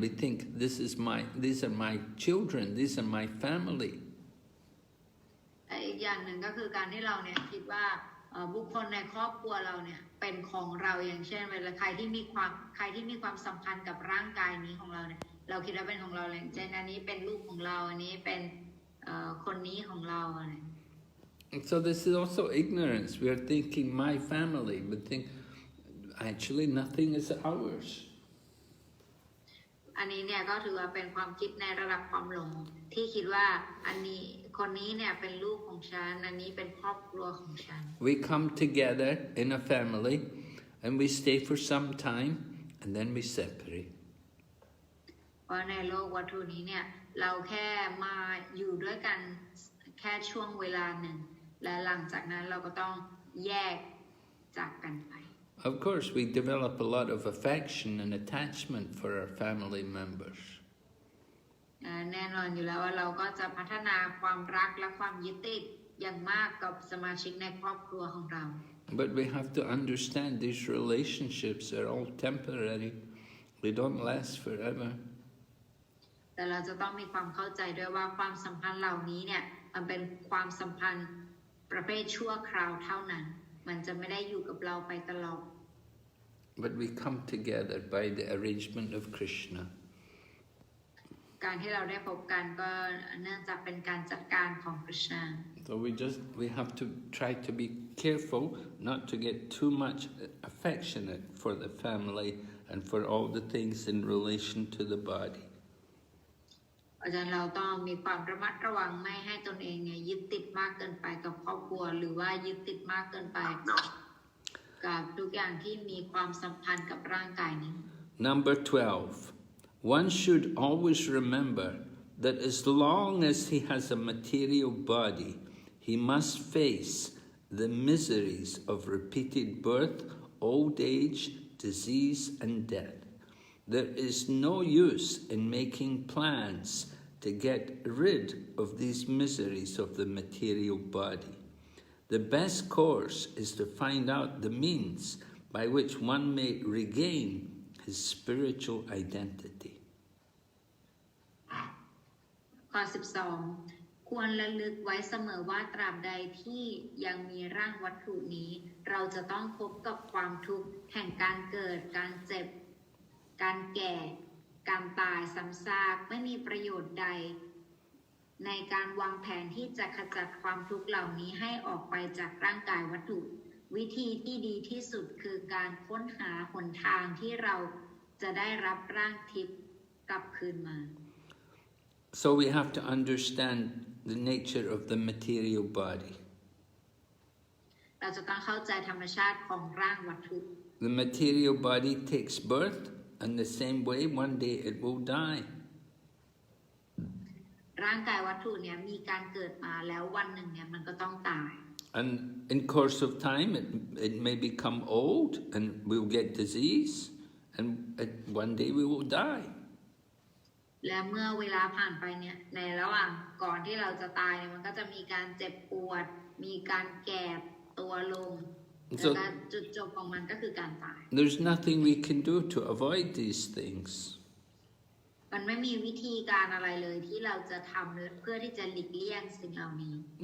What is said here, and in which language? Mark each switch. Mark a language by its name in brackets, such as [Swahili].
[English] We think these are my children, these are my family. [Thai] อีกอย่างหนึ่งก็คือการที่เราเนี่ยคิดว่าบุคคลในครอบครัวเราเนี่ยเป็นของเราอย่างเช่นเวลาใครที่มีความสัมพันธ์กับร่างกายนี้ของเราเนี่ยเราคิดว่าเป็นของเราอย่างเช่นอันนี้เป็นลูกของเราอันนี้เป็นคนนี้ของเราอะไร [English] So this is also ignorance. We are thinking my family, but think actually nothing is ours. [Thai] อันนี้เนี่ยก็ถือว่าเป็นความคิดในระดับความหลงที่คิดว่าอันนี้คนนี้เนี่ยเป็นลูกของฉันอันนี้เป็นครอบครัวของฉัน [English] We come together in a family and we stay for some time and then we separate. [Thai] เพราะในโลกวัตถุนี้เนี่ยเราแค่มาอยู่ด้วยกันแค่ช่วงเวลาหนึ่งและหลังจากนั้นเราก็ต้องแยกจากกันไป [English] Of course, we develop a lot of affection and attachment for our family members. [Thai] แน่นอนอยู่แล้วว่าเราก็จะพัฒนาความรักและความยึดติดอย่างมากกับสมาชิกในครอบครัวของเรา [English] But we have to understand these relationships are all temporary. They don't last forever. [Thai] แต่เราจะต้องมีความเข้าใจด้วยว่าความสัมพันธ์เหล่านี้เนี่ยมันเป็นความสัมพันธ์ประเภทชั่วคราวเท่านั้นมันจะไม่ได้อยู่กับเราไปตลอด [English] But we come together by the arrangement of Krishna. [Thai] การที่เราได้พบกันก็เนื่องจากเป็นการจัดการของกฤษณา [English] So we have to try to be careful not to get too much affectionate for the family and for all the things in relation to the body. [Thai] อาจารย์เราต้องมีความระมัดระวังไม่ให้ตนเองเนี่ยยึดติดมากเกินไปกับครอบครัวหรือว่ายึดติดมากเกินไปกับทุกอย่างที่มีความสัมพันธ์กับร่างกายนี้ [English] Number 12. One should always remember that as long as he has a material body, he must face the miseries of repeated birth, old age, disease, and death. There is no use in making plans to get rid of these miseries of the material body. The best course is to find out the means by which one may regain his spiritual identity. [Thai] ข้อ 12 ควรระลึกไว้เสมอว่าตราบใดที่ยังมีร่างวัตถุนี้เราจะต้องพบกับความทุกข์แห่งการเกิดการเจ็บการแก่การตายซ้ำซากไม่มีประโยชน์ใดในการวางแผนที่จะขจัดความทุกข์เหล่านี้ให้ออกไปจากร่างกายวัตถุวิธีที่ดีที่สุดคือการค้นหาหนทางที่เราจะได้รับร่างทิพย์กลับคืนมา [English] So we have to understand the nature of the material body. [Thai] เราจะต้องเข้าใจธรรมชาติของร่างวัตถุ [English] The material body takes birth, and the same way one day it will die. [Thai] ร่างกายวัตถุเนี่ยมีการเกิดมาแล้ววันหนึ่งเนี่ยมันก็ต้องตาย [English] And in course of time it may become old and we'll get disease, and one day we will die. [Thai] และเมื่อเวลาผ่านไปเนี่ยในระหว่างก่อนที่เราจะตายเนี่ยมันก็จะมีการเจ็บปวด มีการแก่ตัวลง แล้ว [English] So [Thai] ก็จุดจบของมันก็คือการตาย [English] there's nothing we can do to avoid these things. [Thai] มันไม่มีวิธีการอะไรเลยที่เราจะทำเพื่อที่จะหลีกเลี่ยงสิ่งเหล่านี้